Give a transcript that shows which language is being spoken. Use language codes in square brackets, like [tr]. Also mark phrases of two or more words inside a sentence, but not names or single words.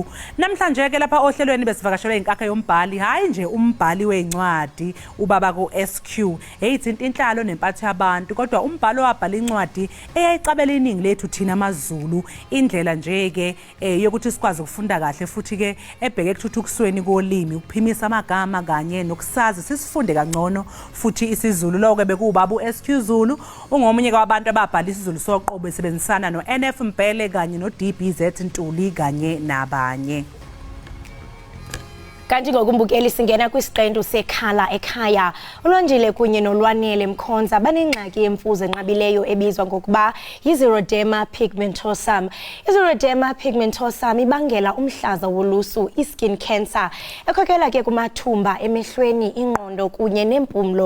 [zu] Namhlanje ke lapha ohlelweni besivakashelwe inkakha yombhali, hayi nje umbhali wezincwadi ubaba ku SQ eyithinta inhlalo nempatho yabantu, kodwa umbhalo wabhala incwadi eyayicabela iningi lethu thina amaZulu, indlela nje ke yokuthi sikwazi ukufunda kahle futhi ke ebheke ekuthuthukisweni kolimi, ukuphimisa amagama kanye nokusazi sisifunde kangcono futhi isiZulu. Lo ke bekubaba uSQ Zulu, ungomunye kwabantu ababhala isiZulu soqobo besebenzisana noNF Mpele kanye noDBZ Ntuli kanye nabanye. Kanti ngokumbukeli singena kwisiqendu sekhala ekhaya. [xh] uLwandile kunye noLwanele Mkhonza banengxaki yemfuzo enqabileyo ebizwa ngokuba yi-xeroderma pigmentosum. I-xeroderma pigmentosum ibangela umhlaza wolusu, i- [en] skin cancer, [xh] ekhokela ke kumathumba emehlweni, ingqondo kunye nempumlo.